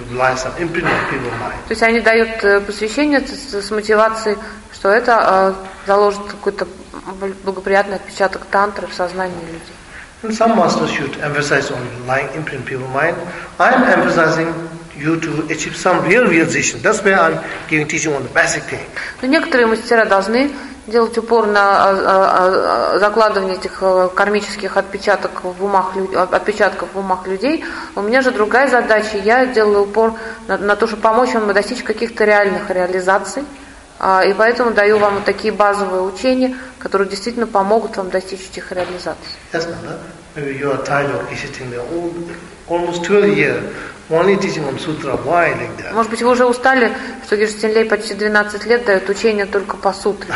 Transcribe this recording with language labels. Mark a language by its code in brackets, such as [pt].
[ru] То есть они дают посвящение с мотивацией, что это заложит какой-то благоприятный отпечаток тантры в сознании людей. [en] And some masters should emphasize on lying imprint people mind. I'm emphasizing you to achieve some real realization. That's why I'm giving teaching on the basic thing. [ru] Но некоторые мастера должны делать упор на закладывание этих кармических отпечатков в умах людей. У меня же другая задача. Я делаю упор на то, чтобы помочь вам достичь каких-то реальных реализаций. И поэтому даю вам вот такие базовые учения, которые действительно помогут вам достичь этих реализаций. [en] Yes, ma'am. Maybe you are tired of sitting there almost 12 years, only teaching on sutra. Why like that? [ru] Может быть, вы уже устали, что Гиштин Лей почти 12 лет дает учения только по сутре.